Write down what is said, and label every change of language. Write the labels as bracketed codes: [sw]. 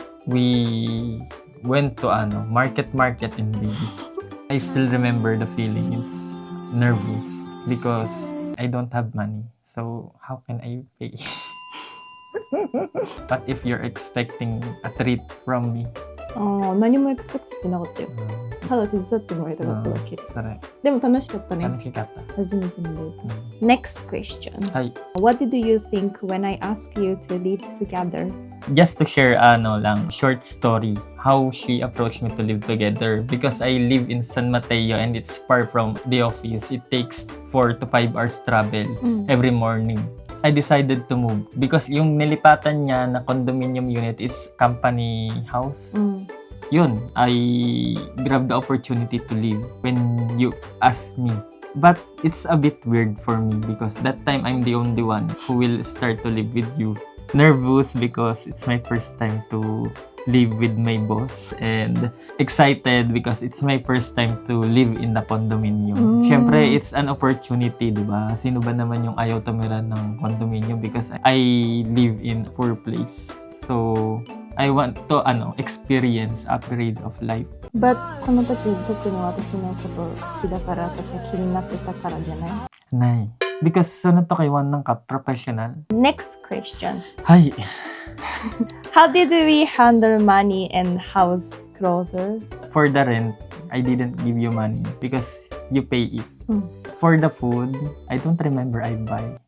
[en] We went to market in Bigis. I still remember the feeling. It's nervous because I don't have money. So how can I pay? But if you're expecting a treat from me, [ja] 何もエクスペクトしてなかったよ。ただ手伝ってもらいたかっただけ。それ、でも楽しかったね。楽しかった。初めてのデート。 [en] Next question. [ja] はい。 [en] What did you think when I asked you to live together? Just to share short story how she approached me to live together because I live in San Mateo and it's far from the office. It takes 4 to 5 hours travel every morning. I decided to move because [tl] yung nilipatan niya na [en] condominium unit is company house. Yun, I grabbed the opportunity to leave when you asked me. But it's a bit weird for me because that time I'm the only one who will start to live with you. Nervous because it's my first time to live with my boss and excited because it's my first time to live in the condominium. [tl] Syempre, [en] it's an opportunity, [tl] di ba? Sino ba naman yung ayaw tumira ng condominium [en] because I live in a poor place. So, I want to experience upgrade of life. [ja] But その時特に私のこと好きだからとか気になってたからじゃない？ない。 Because その時1ka professional. [en] Next question. [ja] はい。 [en] How did we handle money and house closer? For the rent, I didn't give you money because you pay it. For the food, I don't remember I buy.